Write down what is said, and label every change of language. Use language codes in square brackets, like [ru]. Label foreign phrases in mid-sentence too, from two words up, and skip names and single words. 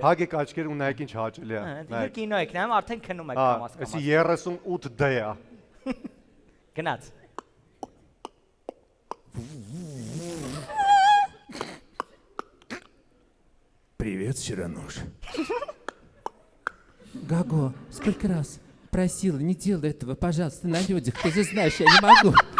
[hy] Փակեք աչքերը ու նայեք ինչ հաճելի է։ Դու կինո եք նայում, արդեն քնում եք կամաս կամաս։ Էսի 38D է։ Գնաց։ [ru] Привет, Сирануш. Гаго, сколько раз просила, не делай этого, пожалуйста, на людях. Ты же знаешь, я не могу.